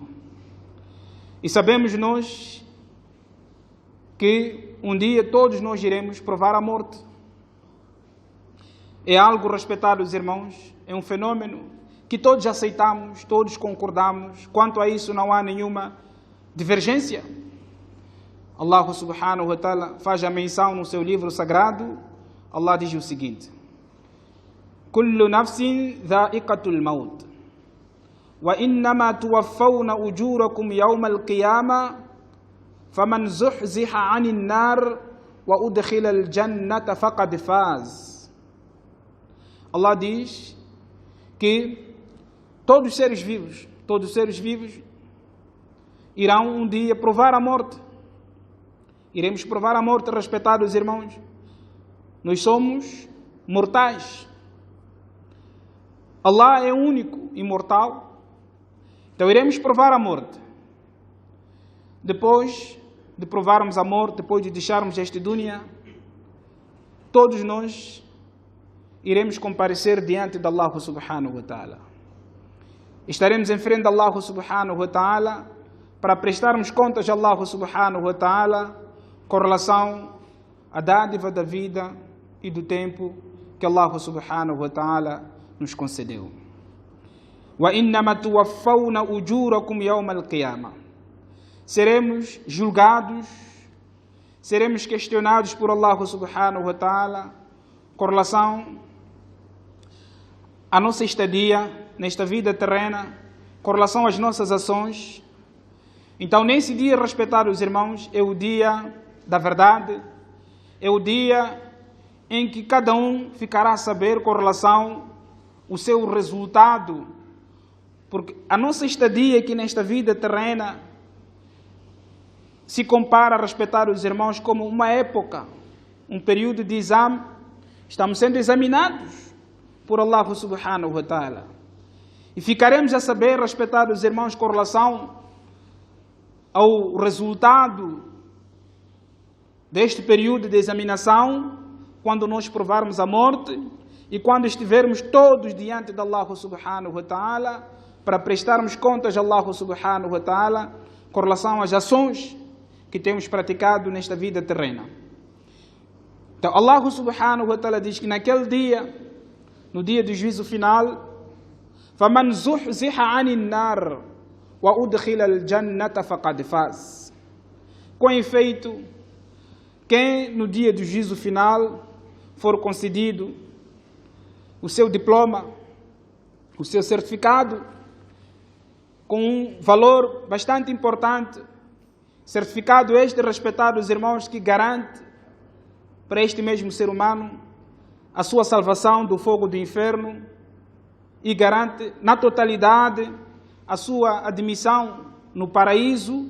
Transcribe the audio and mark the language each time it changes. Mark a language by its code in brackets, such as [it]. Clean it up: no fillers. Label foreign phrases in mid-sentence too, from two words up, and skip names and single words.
[pt] E sabemos nós que um dia todos nós iremos provar a morte. É algo, respeitados irmãos, é um fenômeno que todos aceitamos, todos concordamos. Quanto a isso não há nenhuma divergência. Allah [ar] سبحانه وتعالى [pt] faz a menção no seu livro sagrado. Allah diz o seguinte: [ar] كُلُّ نَفْسٍ ذَائِقَةُ الْمَوْتِ وَإِنَّمَا تُوَفَّوْنَ أُجُورَكُمْ يَوْمَ الْقِيَامَةِ فَمَنْ زُحْزِحَ عَنِ النَّارِ وَأُدْخِلَ الْجَنَّةَ فَقَدْ فَازَ. [pt] Allah diz que todos os seres vivos irão um dia provar a morte. Iremos provar a morte, respeitados irmãos. Nós somos mortais. Allah é único, imortal. Então iremos provar a morte. Depois de provarmos a morte, depois de deixarmos este dunya, todos nós iremos comparecer diante de Allah [ar] سبحانه وتعالى. [pt] Estaremos em frente de Allah [ar] سبحانه وتعالى [pt] para prestarmos contas a Allah [ar] سبحانه وتعالى [pt] com relação à dádiva da vida e do tempo que Allah [ar] سبحانه وتعالى [pt] nos concedeu. [ar] وَإِنَّمَا تُوَفَّوْنَ أُجُورَكُمْ يَوْمَ الْقِيَامَةِ. [pt] Seremos julgados, seremos questionados por Allah [ar] سبحانه وتعالى [pt] com relação à nossa estadia nesta vida terrena, com relação às nossas ações. Então, nesse dia, respetados irmãos, é o dia da verdade, é o dia em que cada um ficará a saber com relação ao seu resultado, porque a nossa estadia aqui nesta vida terrena se compara, respetados irmãos, como uma época, um período de exame. Estamos sendo examinados por Allah [ar] سبحانه وتعالى. [pt] E ficaremos a saber, respetados irmãos, com relação ao resultado deste período de examinação, quando nós provarmos a morte e quando estivermos todos diante de Allah [ar] سبحانه وتعالى, [pt] para prestarmos contas a Allah [ar] سبحانه وتعالى [pt] com relação às ações que temos praticado nesta vida terrena. Então, Allah [ar] سبحانه وتعالى [pt] diz que naquele dia, no dia do juízo final, [ar] فَمَنْ زُحْزِحَ عَنِ النَّارِ وَأُدْخِلَ الْجَنَّةَ فَقَدْ فَازَ. [pt] Com efeito, quem no dia do juízo final for concedido o seu diploma, o seu certificado, com um valor bastante importante, certificado este, respetados irmãos, que garante para este mesmo ser humano a sua salvação do fogo do inferno e garante na totalidade a sua admissão no paraíso.